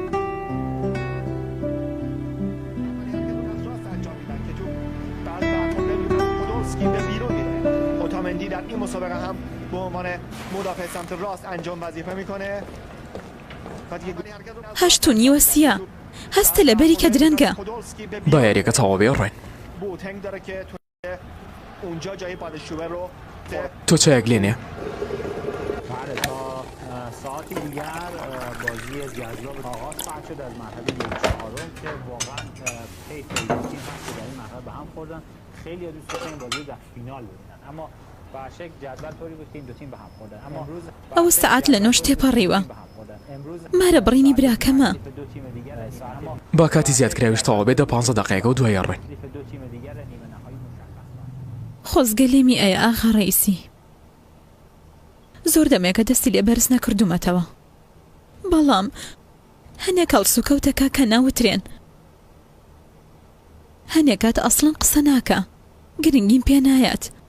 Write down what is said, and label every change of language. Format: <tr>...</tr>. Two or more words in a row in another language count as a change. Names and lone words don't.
<ckb>هەشت و نیوە سیە هەستە لە بەری کە درەنگە با یاریەکە تەواو بێ ڕۆین تۆ چایەک لێنێ</ckb> <fa>ساعتی دیگر بازی جذاب آغاز خواهد شد از مرحله یک چهارم که واقعا پی تیم هست که در این مرحله به هم خوردن خیلی دوست داشتن این بازی در فینال ببینن اما به شکل جدول طوری بود که این دو تیم به هم خوردن اما امروز</fa> <ckb>ئەو سەعات لە نۆش تێپەڕیوە مارە بڕینی براکەمە با کاتی زیادکراویش تەواو بێت 15 دقیقە و دوای ڕۆین خۆزگە لێمی ئەیە ئاغا ڕەیسی زۆر دەمێکە دەستی لێ بەرز نەکردومەتەوە بەڵام هەنێک هەڵسوکەوتەکە کە ناوترێن هەنێکات ئەسڵەن قسە ناکە گرنگیم پێ نایەت</ckb>